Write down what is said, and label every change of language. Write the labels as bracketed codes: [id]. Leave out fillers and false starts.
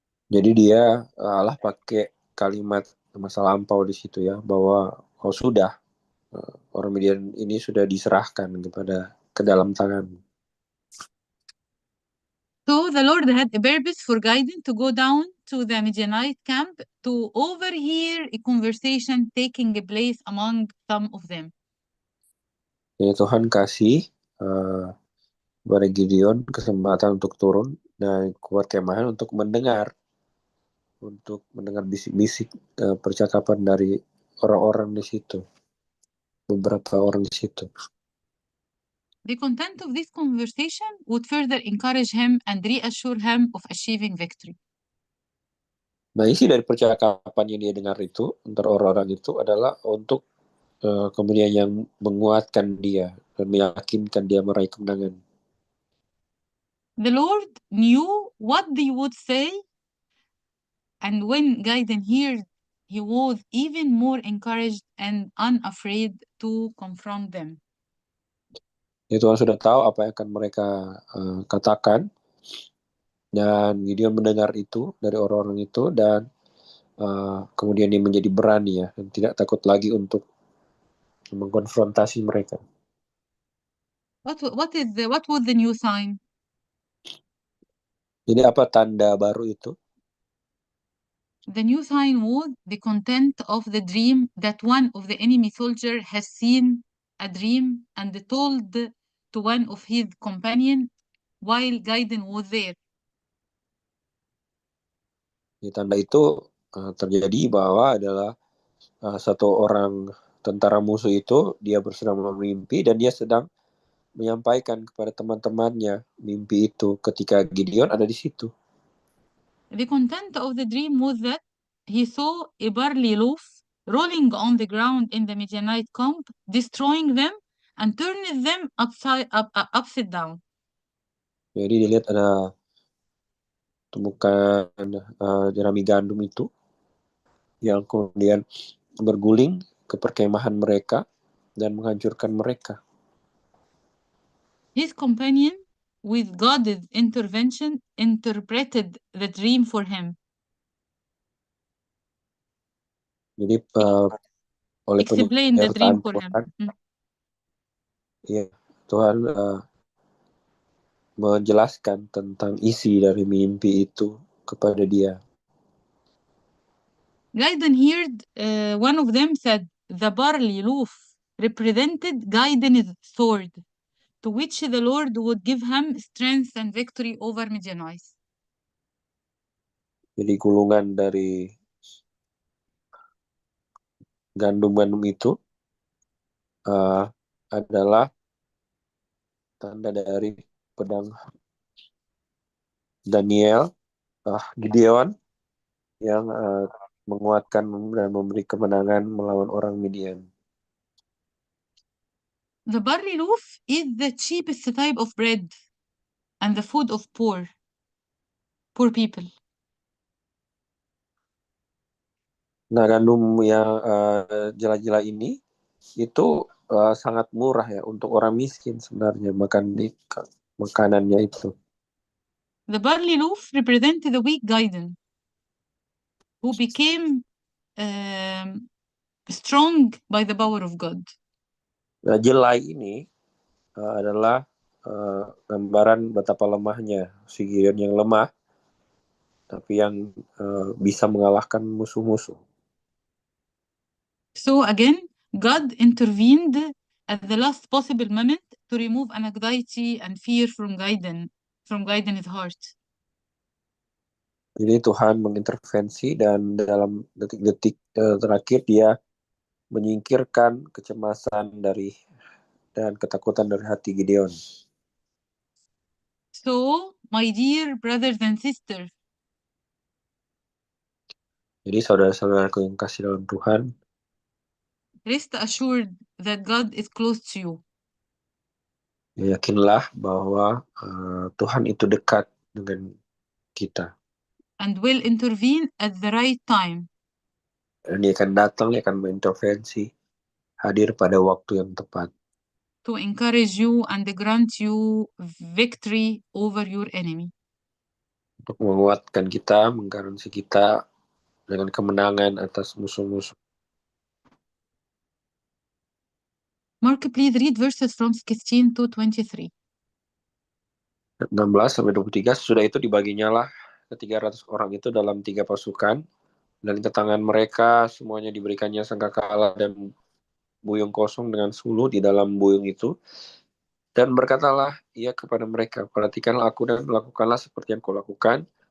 [id] Jadi dia Allah pakai kalimat masa lampau di situ ya, bahwa sudah orang Midian ini sudah diserahkan ke dalam tangan. [en] So the Lord had a purpose for Gaiden to go down to the Midianite camp to overhear a conversation taking place among some of them. [id] Jadi Tuhan kasih kepada Gideon kesempatan untuk turun dan keluar kemahan untuk mendengar bisik-bisik percakapan dari orang-orang di situ, beberapa orang di situ. [en] The content of this conversation would further encourage him and reassure him of achieving victory. [id] Nah, isi dari percakapan yang dia dengar itu antara orang-orang itu adalah untuk kemudian yang menguatkan dia dan meyakinkan dia meraih kemenangan. [en] The Lord knew what they would say, and when Gaiden heard, he was even more encouraged and unafraid to confront them. [id] Ya, Tuhan sudah tahu apa yang akan mereka katakan, dan Gideon mendengar itu dari orang-orang itu, dan kemudian dia menjadi berani ya, dan tidak takut lagi untuk mengkonfrontasi mereka. [en] What was the new sign? [id] Jadi apa tanda baru itu? [en] The new sign was the content of the dream that one of the enemy soldier has seen a dream and told to one of his companion while Gaiden was there. [id] Di tanda itu terjadi bahwa adalah satu orang tentara musuh itu dia sedang bermimpi dan dia sedang menyampaikan kepada teman-temannya mimpi itu ketika Gideon ada di situ. [en] The content of the dream was that he saw a barley loaf rolling on the ground in the Midianite camp, destroying them and turning them upside down. [id] Jadi dilihat ada tumpukan jerami gandum itu yang kemudian berguling ke perkemahan mereka dan menghancurkan mereka. [en] His companion, with God's intervention, interpreted the dream for him. [id] Jadi oleh [en] Explain the dream [id] penyertaan [en] for him. [id] Tuhan, ya Tuhan menjelaskan tentang isi dari mimpi itu kepada dia. [en] Gaiden heard one of them said, the barley loaf represented Gaiden's sword, to which the Lord would give him strength and victory over Midianites. [id] Jadi gulungan dari gandum-gandum itu adalah tanda dari pedang Daniel, Gideon, yang menguatkan dan memberi kemenangan melawan orang Midian. [en] The barley loaf is the cheapest type of bread and the food of poor people. [id] Nah, gandum yang jela-jela ini itu sangat murah ya untuk orang miskin sebenarnya makanannya itu. [en] The barley loaf represented the weak Gaiden, who became strong by the power of God. [id] Nah, jelai ini adalah gambaran betapa lemahnya si Gideon yang lemah, tapi yang bisa mengalahkan musuh-musuh. [en] So again, God intervened at the last possible moment to remove anxiety and fear from Gaiden's heart. [id] Jadi Tuhan mengintervensi dan dalam detik-detik terakhir dia menyingkirkan kecemasan dan ketakutan dari hati Gideon. [en] So, my dear brothers and sisters, [id] Jadi saudara-saudaraku yang kasih dalam Tuhan, [en] rest assured that God is close to you. [id] yakinlah bahwa Tuhan itu dekat dengan kita. [en] And will intervene at the right time. [id] Dan dia akan datang, dia akan mengintervensi, hadir pada waktu yang tepat. [en] To encourage you and grant you victory over your enemy. [id] Untuk menguatkan kita, menggaransi kita dengan kemenangan atas musuh-musuh. [en] Mark, please read verses from 16 to 23. [id] 16-23, sudah itu dibaginya lah ke 300 orang itu dalam 3 pasukan, dan ke tangan mereka semuanya diberikannya sangkakala dan buyung kosong dengan suluh di dalam buyung itu. Dan berkatalah ia kepada mereka, perhatikanlah aku dan lakukanlah seperti yang kulakukan.